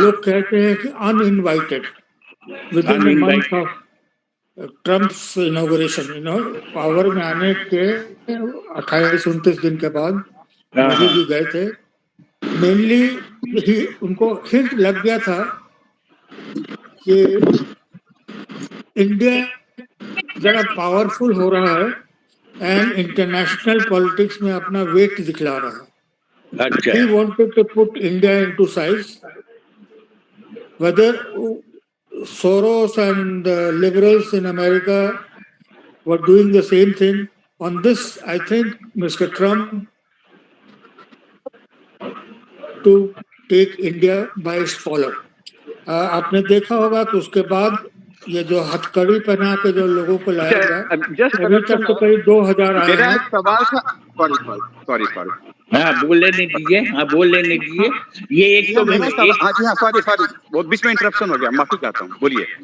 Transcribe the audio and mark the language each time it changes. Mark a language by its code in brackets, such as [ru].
[hi] लोग कहते हैं कि [en] uninvited, with in the month of Trump's inauguration, [hi] power में आने के 28-29 दिन के बाद मोदी जी गए थे। मेनली उनको हिंट लग गया था कि इंडिया जरा पावरफुल हो रहा है एंड इंटरनेशनल पॉलिटिक्स में अपना वेट दिखला रहा है। [en] He wanted to put India into size. Whether Soros and the liberals in America were doing the same thing, on this I think Mr. Trump to take India by its collar. [hi] आपने देखा होगा कि उसके बाद ये जो हथकड़ी पहना के जो लोगों को लाया गया, अभी तक तो करीब 2000 आए हैं। सवाल था, सॉरी हाँ बोल लेने दीजिए। ये एक तो सॉरी बहुत बीच में इंटरप्शन हो गया, माफी चाहता हूँ, बोलिए।